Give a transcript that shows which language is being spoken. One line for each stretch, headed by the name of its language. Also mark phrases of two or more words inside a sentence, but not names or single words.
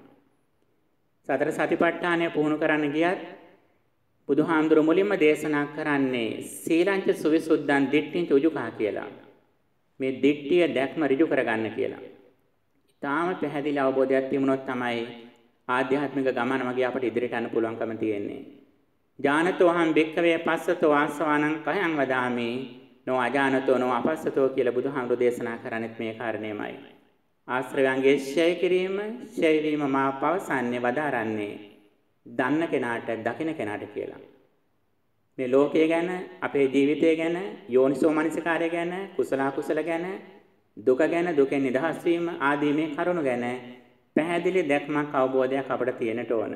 Sinhala: සතර සතිපට්ඨානය පුහුණු කරන්න ගියත් බුදුහාමුදුරු මුලින්ම දේශනා කරන්නේ
Pali: සීලංච සුවිසුද්ධං දිට්ඨිංච උජුකා
Sinhala: කියලා. මේ දිට්ඨිය දැක්ම ඍජු කරගන්න කියලා. ඊටාම පැහැදිලි අවබෝධයක් තිබුණොත් තමයි ආධ්‍යාත්මික ගමන මගේ අපට ඉදිරියට යන්න පුළුවන්කම තියෙන්නේ.
Pali: ඥානතෝ අහං භික්ඛවේ පස්සතෝ ආසවානං කයං වදාමි නෝ අජානතෝ නෝ අපස්සතෝ
Sinhala: කියලා බුදුහාමුදුරු දේශනා කරන්නේත් මේ කාරණේමයි. ආශ්‍රවයන්ගේ ඡය කිරීම, ඡය වීම මා පවසන්නේ වදාරන්නේ දන්න කෙනාට, දකින කෙනාට කියලා. මේ ලෝකය ගැන, අපේ ජීවිතය ගැන, යෝනිසෝ මනසිකාරය ගැන, කුසල අකුසල ගැන, දුක ගැන, දුකෙන් නිදහස් වීම ආදී මේ කරුණු ගැන පැහැදිලි දැක්මක්, අවබෝධයක් අපිට තියෙන්නට ඕන.